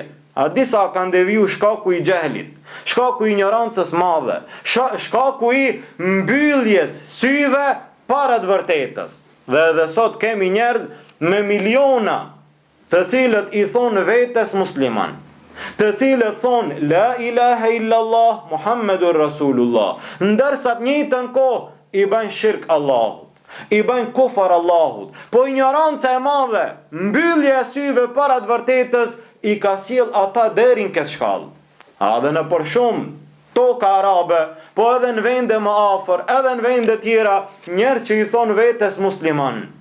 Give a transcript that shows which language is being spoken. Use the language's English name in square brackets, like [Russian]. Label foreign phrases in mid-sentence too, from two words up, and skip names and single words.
[Albanian] A disa kanë deviju shkaku i xehlit, shkaku i ignorancës madhe, shkaku i mbylljes syve para të vërtetës. Dhe edhe sot kemi njerëz me miliona, të cilët i thonë vetes musliman, të cilët thonë [Arabic] لا إله إلا الله محمد رسول الله, [Albanian] ndërsa të njëjtën kohë i bën shirk Allahut, i bën kufar Allahut. Po ignoranca e madhe, mbyllja e syve para të vërtetës, i ka sjell ata deri në këtë shkallë. Edhe në për shumë toka arabe, po edhe në vende më afër, edhe në vende tjera, njerë që i thonë vetes musliman.